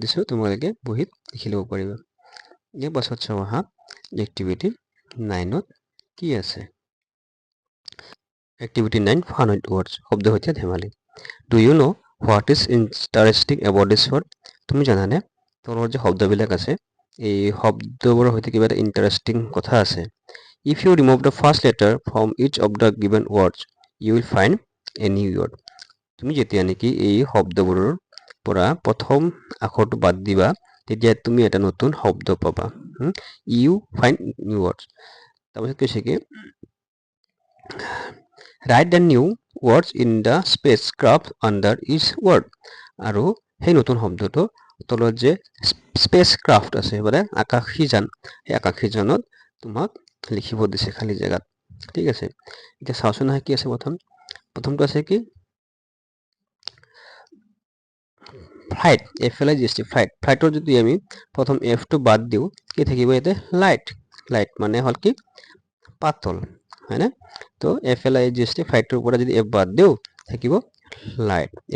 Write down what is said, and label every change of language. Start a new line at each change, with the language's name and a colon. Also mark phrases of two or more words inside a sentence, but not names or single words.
Assamese: দিছোঁ তোমালোকে বহিত লিখি ল'ব পাৰিবা ইয়াৰ পাছত চাওঁ আহা এক্টিভিটি 9ত কি আছে
English: Activity 9 Fun with Words
Assamese: শব্দ সৈতে ধেমালি
English: Do you know what is interesting about this word
Assamese: তুমি জানানে তলৰ যে শব্দবিলাক আছে এই শব্দবোৰৰ সৈতে কিবা এটা ইণ্টাৰেষ্টিং কথা আছে
English: If you remove the first letter from each of the given words, you will find a new word.
Assamese: তুমি যেতিয়া নেকি এই শব্দবোৰৰ পৰা প্ৰথম আখৰটো বাদ দিবা তেতিয়া তুমি এটা নতুন শব্দ পাবা
English: You find new words.
Assamese: তাৰপিছত কৈছে কি
English: Write the new words in the spacecraft under each word.
Assamese: আৰু সেই নতুন শব্দটো তলত যে স্পেচক্ৰাফ্ট আছে মানে আকাশীযান সেই আকাশীযানত তোমাক লিখিব দিছে খালি জায়গাত ঠিক আছে এতিয়া চাওঁচোন আহা কি আছে প্ৰথমটো আছে কি ফ্লাইট FLIGHT ফ্লাইটৰ যদি আমি প্ৰথম Fটো বাদ দিওঁ কি থাকিব ইয়াতে লাইট মানে হ'ল কি পাতল হয়নে তো FLIGHT ফ্লাইটৰ পৰা যদি F বাদ দিওঁ থাকিব লাইট